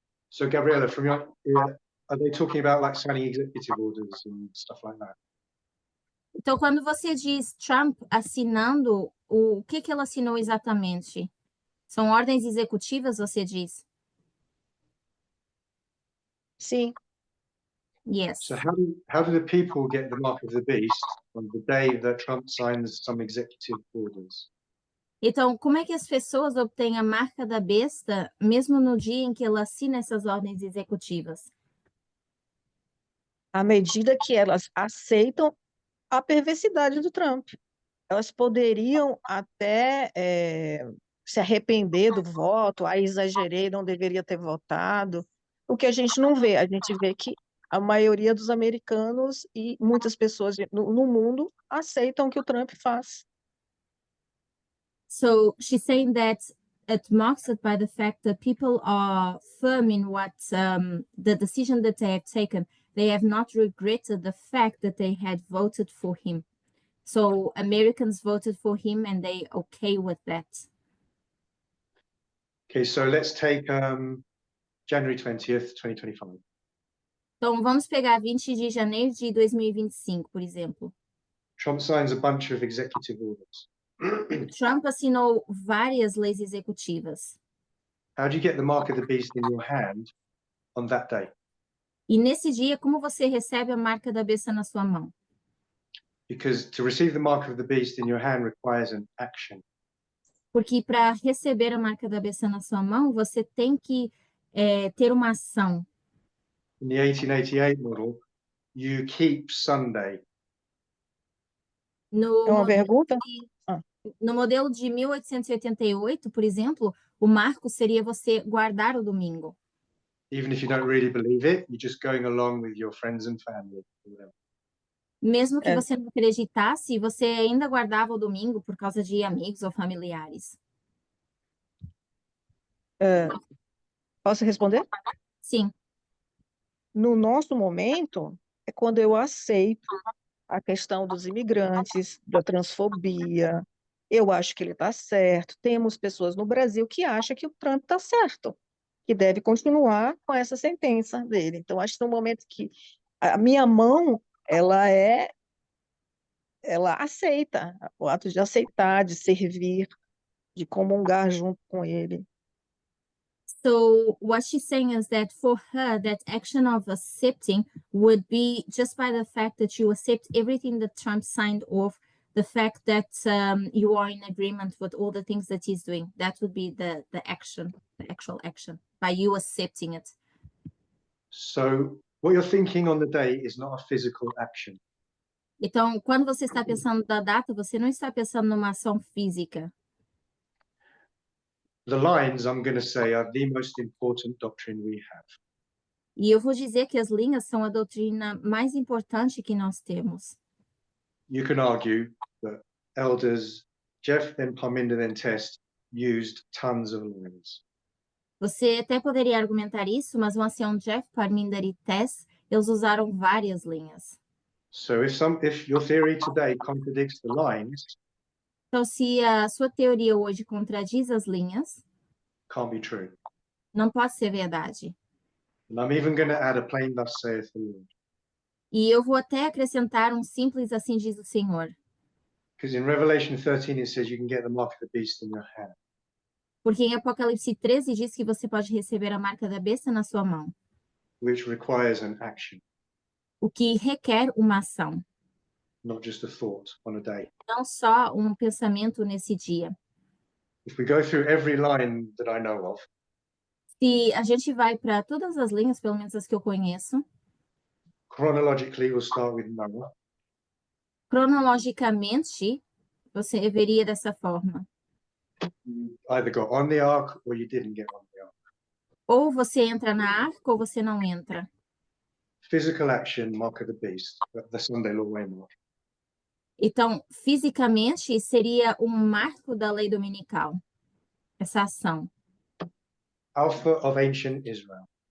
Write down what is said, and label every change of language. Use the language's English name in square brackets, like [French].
[English] So Gabriella, from your, are they talking about like signing executive orders and stuff like that? [Portuguese] Então, quando você diz Trump assinando, o que ele assinou exatamente? São ordens executivas, você diz? Sim. [English] Yes. So how do the people get the mark of the beast on the day that Trump signs some executive orders? [Portuguese] Então, como é que as pessoas obtêm a marca da besta, mesmo no dia em que ele assina essas ordens executivas? À medida que elas aceitam a perversidade do Trump. Elas poderiam até se arrepender do voto, exagerei, não deveria ter votado. O que a gente não vê, a gente vê que a maioria dos americanos e muitas pessoas no mundo aceitam o que o Trump faz. [English] So she's saying that it marks it by the fact that people are firm in what the decision that they have taken. They have not regretted the fact that they had voted for him. So Americans voted for him and they okay with that. Okay, so let's take January 20th, 2025. [Portuguese] Então vamos pegar 20 de janeiro de 2025, por exemplo. [English] Trump signs a bunch of executive orders. [Portuguese] Trump assinou várias leis executivas. [English] How do you get the mark of the beast in your hand on that day? [Portuguese] E nesse dia, como você recebe a marca da besta na sua mão? [English] Because to receive the mark of the beast in your hand requires an action. [Portuguese] Porque para receber a marca da besta na sua mão, você tem que ter uma ação. [English] In the 1888 model, you keep Sunday. [Portuguese] No É uma modelo pergunta? no modelo de 1888, por exemplo, o marco seria você guardar o domingo. [English] Even if you don't really believe it, you're just going along with your friends and family. [Portuguese] Mesmo que É. você não acreditasse, você ainda guardava o domingo por causa de amigos ou familiares. Posso responder? Sim. No nosso momento, é quando eu aceito a questão dos imigrantes, da transfobia. Eu acho que ele está certo. Temos pessoas no Brasil que acham que o Trump está certo, que deve continuar com essa sentença dele. Então, acho que no momento que a minha mão, ela aceita, o ato de aceitar, de servir, de comungar junto com ele. [English] So what she's saying is that for her, that action of accepting would be just by the fact that you accept everything that Trump signed off, the fact that you are in agreement with all the things that he's doing. That would be the action, the actual action, by you accepting it. So what you're thinking on the day is not a physical action. [Portuguese] Então, quando você está pensando da data, você não está pensando numa ação física. [English] The lines, I'm going to say, are the most important doctrine we have. [Portuguese] E eu vou dizer que as linhas são a doutrina mais importante que nós temos. [English] You can argue that elders Jeff and Parminder then Test used tons of lines. [Portuguese] Você até poderia argumentar isso, mas o ancião Jeff, Parminder e Tess, eles usaram várias linhas. [English] So if your theory today contradicts the lines, [Portuguese] Então, se a sua teoria hoje contradiz as linhas, [English] can't be true. [Portuguese] não pode ser verdade. [English] And I'm even going to add a plain thus saith the Lord. [Portuguese] E eu vou até acrescentar um simples assim diz o Senhor. [English] Because in Revelation 13 it says you can get the mark of the beast in your hand. [Portuguese] Porque em Apocalipse 13 diz que você pode receber a marca da besta na sua mão, [English] Which requires an action, [Portuguese] o que requer uma ação, [English] not just a thought on a day. [Portuguese] não só um pensamento nesse dia. [English] If we go through every line that I know of, [Portuguese] Se a gente vai para todas as linhas, pelo menos as que eu conheço, [English] chronologically we'll start with Noah. [Portuguese] cronologicamente, você veria dessa forma. [English] You either got on the ark or you didn't get on the ark. [Portuguese] Ou você entra na arca ou você não entra. [English] Physical action, mark of the beast, the Sunday law way mark. [Portuguese] Então, fisicamente, seria um marco da lei dominical, essa ação. [English] Alpha of ancient Israel.